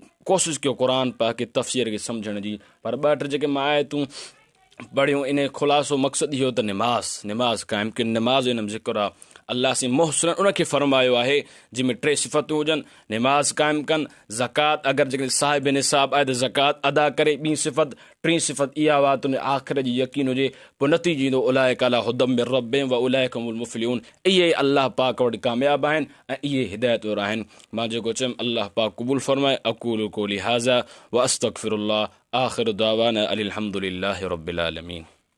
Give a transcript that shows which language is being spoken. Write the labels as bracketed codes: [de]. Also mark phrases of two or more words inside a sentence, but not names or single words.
[sd] कोशिशि कयो क़ुर पाक खे तफ़सीर खे सम्झण जी, पर ॿ टे जेके मां आयतूं पढ़ियूं इन ख़ुलासो मक़सदु इहो त निमाज़ क़ाइमु कयो। निमाज़ इन में ज़िक्र आहे अल्लाह से मुहसिन उनखे फ़रमायो आहे जंहिंमें 3 सिफ़तूं हुजनि, निमाज़ क़ाइमु कनि, ज़कात अगरि जेकॾहिं साहिब निसाब आहे त ज़कात अदा करे, ॿी सिफ़त 3 सिफ़त इहा हुआ त उन आख़िर जी यकीन हुजे, पोइ नतीजो ईंदो [ar] أولئك على هدى من ربهم وأولئك هم المفلحون. [sd] इहे अल्लाह पाक वटि कामयाबु आहिनि ऐं इहे हिदायत वारा आहिनि। मां जेको चयुमि अल्लाह पाक क़बूलु फ़रमाए। [ar] أقول قولي هذا وأستغفر الله، آخر دعوانا أن الحمد لله رب العالمين.